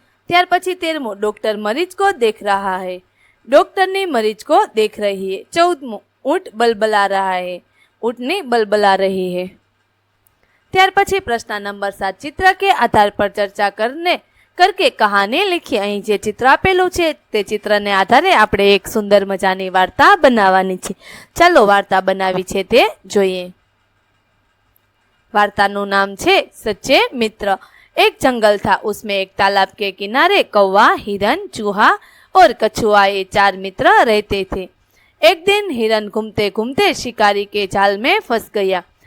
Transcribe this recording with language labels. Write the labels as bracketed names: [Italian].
[Gujarati] ત્યાર પછી 13મું [Hindi] डॉक्टर मरीज को देख रहा है, डॉक्टरनी मरीज को देख रही है। 14મું ऊँट बलबला रहा है, ऊँटनी बलबला रही है। [Gujarati] ત્યાર પછી પ્રશ્ન નંબર 7 [Hindi] चित्र के आधार पर चर्चा करके कहानी लिखी। [Gujarati] અહીં જે ચિત્ર આપેલું છે તે ચિત્રને આધારે આપણે એક સુંદર મજાની વાર્તા બનાવવાની છે। ચાલો વાર્તા બનાવી છે તે જોઈએ। वार्ताનું નામ છે [Hindi] सच्चे मित्र। एक जंगल था, उसमें एक तालाब के किनारे कौवा, हिरन, चूहा और कछुआ ये 4 मित्र रहते थे। एक दिन हिरन घूमते घूमते शिकारी के जाल में फंस गया।